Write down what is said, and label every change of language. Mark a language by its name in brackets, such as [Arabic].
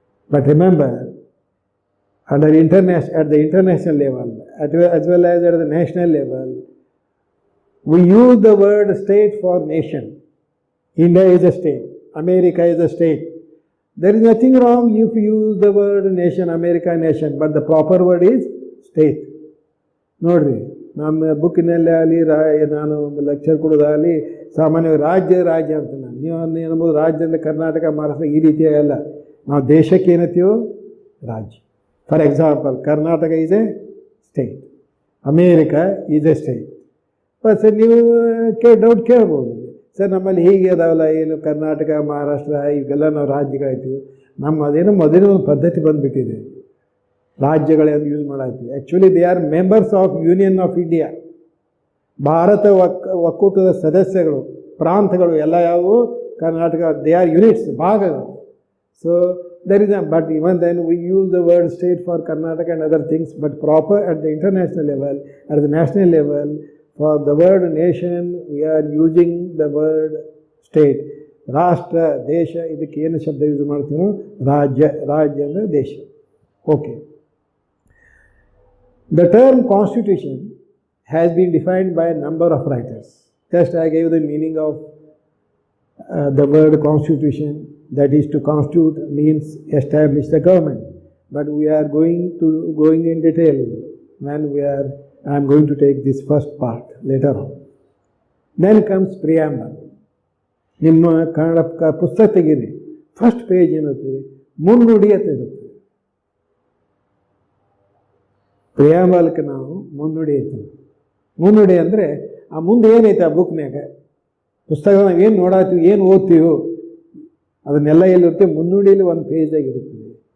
[English] But remember, at the international level, as well as at the national level, we use the word state for nation. India is a state. America is a state. There is nothing wrong if you use the word nation, America nation, but the proper word is state. [Kannada] ನೋಡ್ರಿ, ನಮ್ಮ ಬುಕ್ಕಿನಲ್ಲಿ ಆಗಲಿ, ನಾನು lecture ಕೊಡೋದಾಗಲಿ, ಸಾಮಾನ್ಯವಾಗಿ ರಾಜ್ಯ ಅಂತ ನೀವು ಏನ್ಬೋದು, ರಾಜ್ಯ ಅಂದರೆ ಕರ್ನಾಟಕ, ಮಹಾರಾಷ್ಟ್ರ ಈ ರೀತಿಯಾಗಲ್ಲ. ನಾವು ದೇಶಕ್ಕೆ ಏನತ್ತೀವೋ ರಾಜ್ಯ. [English] For example, Karnataka is a state, America is a state. [Kannada] Sir ನೀವು ಡೌಟ್ ಕೇಳ್ಬೋದು, ಸರ್ ನಮ್ಮಲ್ಲಿ ಹೀಗೆ ಅದಾವಲ್ಲ, ಏನು ಕರ್ನಾಟಕ, ಮಹಾರಾಷ್ಟ್ರ ಈಗೆಲ್ಲ ನಾವು ರಾಜ್ಯಗಳಾಯ್ತೀವಿ. ಅದೇನೋ ಮೊದಲೇ ಒಂದು ಪದ್ಧತಿ ಬಂದುಬಿಟ್ಟಿದೆ, ರಾಜ್ಯಗಳನ್ನು use ಮಾಡಾಯ್ತೀವಿ. [English] Actually they are members of union of India. [Kannada] Bharat ಒಕ್ಕೂಟದ ಸದಸ್ಯಗಳು, ಪ್ರಾಂತಗಳು ಎಲ್ಲ ಯಾವುವು? [English] Karnataka. They are units, [Kannada] ಭಾಗಗಳು. [English] So there is but even then we use the word state for Karnataka and other things, but proper at the international level, at the national level, for the word nation we are using the word state. [Kannada] ರಾಷ್ಟ್ರ, ದೇಶ, ಇದಕ್ಕೆ ಏನು ಶಬ್ದ use ಮಾಡ್ತೀನೋ? ರಾಜ್ಯ. ರಾಜ್ಯ ಅಂದರೆ ದೇಶ. Okay. [English] The term constitution has been defined by a number of writers. Just I gave the meaning of the word constitution, that is to constitute means establish the government. But we are going in detail when I am going to take this first part later on. Then comes preamble. [Kannada] ನಿಮ್ಮ ಕನ್ನಡ ಪುಸ್ತಕ ತೆಗೀರಿ, first page ಏನಿರ್ತದೆ ಮುನ್ನುಡಿ ಅಂತ ಇರುತ್ತೆ. ಪ್ರಿಯಾಂಬಲ್ಗೆ ನಾವು ಮುನ್ನುಡಿ ಅಂತೀವಿ. ಮುನ್ನುಡಿ ಅಂದರೆ ಆ ಮುಂದೆ ಏನೈತೆ ಆ ಬುಕ್ನಾಗ, ಪುಸ್ತಕ ನಾವು ಏನು ನೋಡತ್ತೀವಿ, ಏನು ಓದ್ತೀವೋ ಅದನ್ನೆಲ್ಲ ಎಲ್ಲಿರುತ್ತೆ, ಮುನ್ನುಡಿಯಲ್ಲಿ ಒಂದು ಪೇಜಾಗಿ ಇರುತ್ತದೆ.